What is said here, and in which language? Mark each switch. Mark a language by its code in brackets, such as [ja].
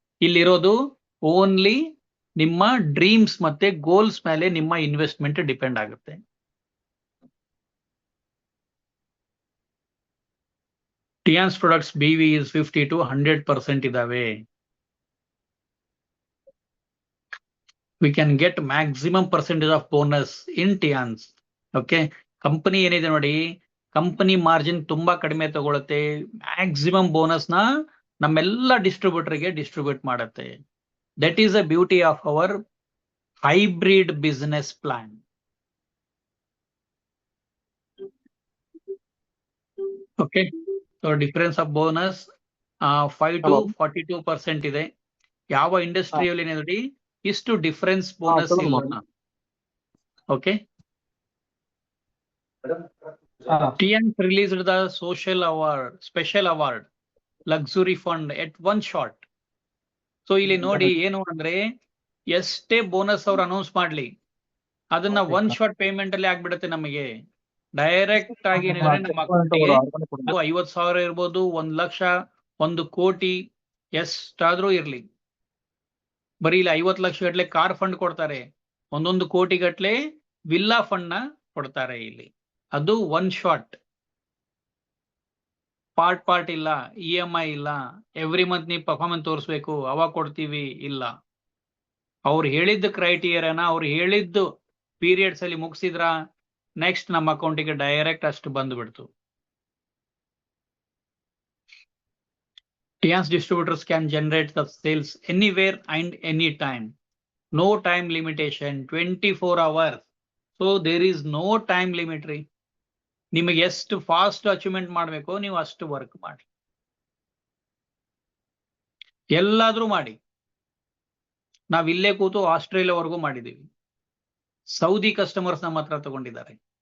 [kn] ಇಲ್ಲಿರೋದು ಓನ್ಲಿ ನಿಮ್ಮ ಡ್ರೀಮ್ಸ್ ಮತ್ತೆ ಗೋಲ್ಸ್ ಮೇಲೆ ನಿಮ್ಮ ಇನ್ವೆಸ್ಟ್ಮೆಂಟ್ ಡಿಪೆಂಡ್ ಆಗುತ್ತೆ. [en] Tiens products BV is 50 to 100% [kn] ಇದಾವೆ. [en] We can get maximum percentage of bonus in Tians. [kn] Okay, company ಏನಿದೆ ನೋಡಿ, ಕಂಪನಿ ಮಾರ್ಜಿನ್ ತುಂಬಾ ಕಡಿಮೆ ತಗೊಳುತ್ತೆ. ಮ್ಯಾಕ್ಸಿಮಮ್ ಬೋನಸ್ ನ ನಮ್ಮೆಲ್ಲ ಡಿಸ್ಟ್ರಿಬ್ಯೂಟರ್ಗೆ ಡಿಸ್ಟ್ರಿಬ್ಯೂಟ್ ಮಾಡುತ್ತೆ. [en] That is a beauty of our hybrid business plan. Okay, so difference of bonus 5 to 42% ಇದೆ. [kn] ಯಾವ ಇಂಡಸ್ಟ್ರಿಯಲ್ಲಿ ನೋಡಿ ಇಷ್ಟು ಡಿಫರೆನ್ಸ್ ಬೋನಸ್ ಇಲ್ಲ. [en] Okay, TNS released the social award, special award, luxury fund at one shot. [kn] So ಇಲ್ಲಿ ನೋಡಿ ಏನು ಅಂದ್ರೆ ಎಷ್ಟೇ ಬೋನಸ್ ಅವ್ರು ಅನೌನ್ಸ್ ಮಾಡ್ಲಿ ಅದನ್ನ ಒನ್ ಶಾಟ್ ಪೇಮೆಂಟ್ ಅಲ್ಲಿ ಆಗ್ಬಿಡುತ್ತೆ. ನಮಗೆ ಡೈರೆಕ್ಟ್ ಆಗಿ ಏನಿದ್ರೆ ನಮ್ಮ ಅಕೌಂಟಿಗೆ 50,000 ಇರ್ಬೋದು, 1 ಲಕ್ಷ, 1 ಕೋಟಿ, ಎಷ್ಟಾದ್ರೂ ಇರ್ಲಿ. ಬರೀ ಇಲ್ಲಿ 50 ಲಕ್ಷ ಗಟ್ಲೆ ಕಾರ್ ಫಂಡ್ ಕೊಡ್ತಾರೆ, 1 ಕೋಟಿ ಗಟ್ಲೆ ವಿಲ್ಲಾ ಫಂಡ್ ನ ಕೊಡ್ತಾರೆ ಇಲ್ಲಿ. ಅದು ಒನ್ ಶಾಟ್, ಪಾರ್ಟ್ ಇಲ್ಲ, EMI ಇಲ್ಲ, ಎವ್ರಿ ಮಂತ್ ನೀವು ಪರ್ಫಾರ್ಮೆನ್ಸ್ ತೋರಿಸ್ಬೇಕು, ಅವಾಗ ಕೊಡ್ತೀವಿ ಇಲ್ಲ. ಅವ್ರು ಹೇಳಿದ್ದ ಕ್ರೈಟೀರಿಯಾನ ಅವ್ರು ಹೇಳಿದ್ದು ಪೀರಿಯಡ್ಸ್ ಅಲ್ಲಿ ಮುಗಿಸಿದ್ರ ನೆಕ್ಸ್ಟ್ ನಮ್ಮ ಅಕೌಂಟಿಗೆ ಡೈರೆಕ್ಟ್ ಅಷ್ಟು ಬಂದ್ಬಿಡ್ತು. [en] TNS distributors can generate the sales anywhere and any time. No time limitation, 24 hours. So there is no time limit ರೀ. [kn] ನಿಮಗೆ ಎಷ್ಟು ಫಾಸ್ಟ್ ಅಚೀವ್ಮೆಂಟ್ ಮಾಡಬೇಕು ನೀವು ಅಷ್ಟು ವರ್ಕ್ ಮಾಡಿ, ಎಲ್ಲಾದ್ರೂ ಮಾಡಿ. ನಾವ್ ಇಲ್ಲೇ ಕೂತು ಆಸ್ಟ್ರೇಲಿಯಾವರೆಗೂ ಮಾಡಿದೀವಿ. ಸೌದಿ ಕಸ್ಟಮರ್ಸ್ ನಮ್ಮ ಹತ್ರ ತಗೊಂಡಿದ್ದಾರೆ.